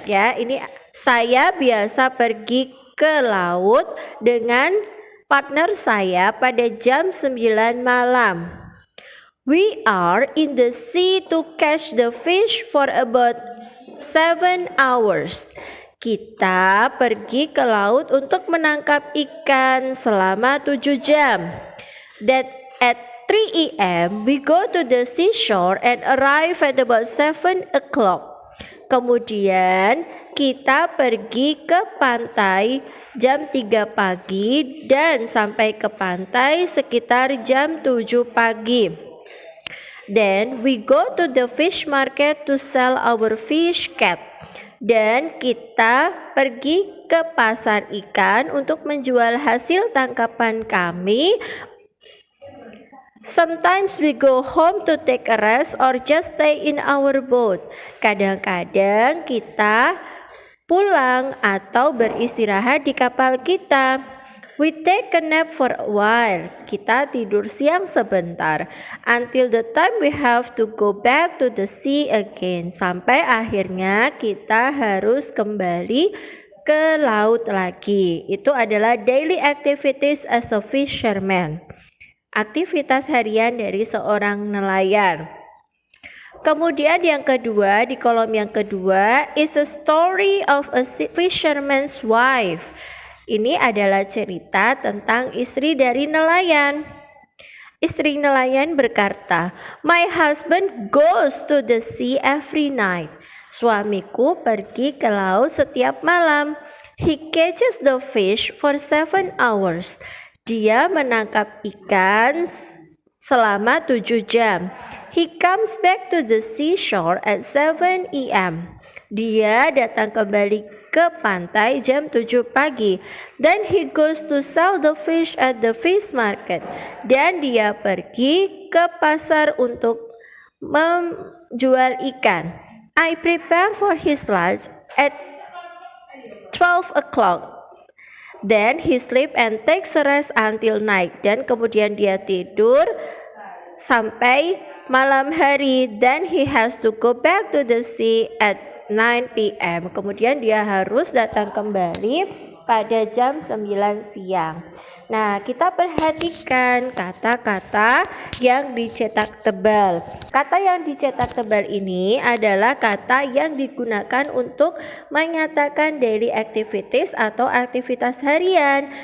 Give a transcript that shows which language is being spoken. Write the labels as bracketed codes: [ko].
[id] Ya, ini saya biasa pergi ke laut dengan partner saya pada jam 9 malam. [en] We are in the sea to catch the fish for about 7 hours. [id] Kita pergi ke laut untuk menangkap ikan selama 7 jam. [en] That at 3 a.m. we go to the seashore and arrive at about 7 o'clock. [id] Kemudian kita pergi ke pantai jam 3 pagi dan sampai ke pantai sekitar jam 7 pagi. [en] Then we go to the fish market to sell our fish cat. [id] Dan kita pergi ke pasar ikan untuk menjual hasil tangkapan kami. [en] Sometimes we go home to take a rest or just stay in our boat. [id] Kadang-kadang kita pulang atau beristirahat di kapal kita. [en] We take a nap for a while. [id] Kita tidur siang sebentar. [en] Until the time we have to go back to the sea again. [id] Sampai akhirnya kita harus kembali ke laut lagi. Itu adalah [en] daily activities as a fisherman. [id] Aktivitas harian dari seorang nelayan. Kemudian yang kedua, di kolom yang kedua [en] is a story of a fisherman's wife. [id] Ini adalah cerita tentang istri dari nelayan. Istri nelayan berkata, [en] my husband goes to the sea every night. [id] Suamiku pergi ke laut setiap malam. [en] He catches the fish for 7 hours. [id] Dia menangkap ikan selama 7 jam. [en] He comes back to the seashore at 7 a.m. [id] Dia datang kembali ke pantai jam 7 pagi. [en] Then he goes to sell the fish at the fish market. [id] Dan dia pergi ke pasar untuk menjual ikan. [en] I prepare for his lunch at 12 o'clock. Then he sleep and takes a rest until night. [id] Dan kemudian dia tidur sampai malam hari. [en] Then he has to go back to the sea at 9 p.m. [id] Kemudian dia harus datang kembali pada jam 9 siang. Nah, kita perhatikan kata-kata yang dicetak tebal. Kata yang dicetak tebal ini adalah kata yang digunakan untuk menyatakan daily activities atau aktivitas harian.